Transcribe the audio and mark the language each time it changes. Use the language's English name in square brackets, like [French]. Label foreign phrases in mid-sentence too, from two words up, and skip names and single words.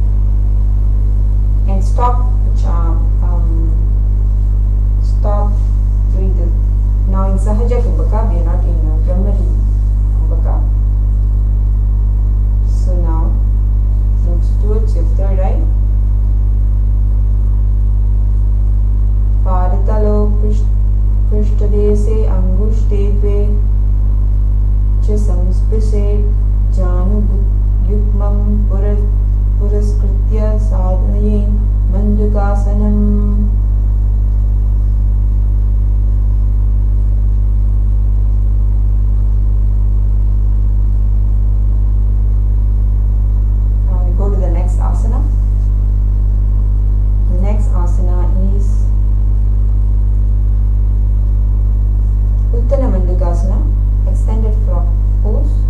[English] And stop doing this. Now in Sahaja Kumbhaka, we are not in Brahmari Kumbhaka. So now looks towards your third eye. [Sanskrit] Padatalo Prishtadese Angushtetve Cha Samsprise Janu Yukmam Puraskritya Sadhaye Mandukasanam. [English] Asana. The next asana is Uttana Mandukasana, extended frog pose.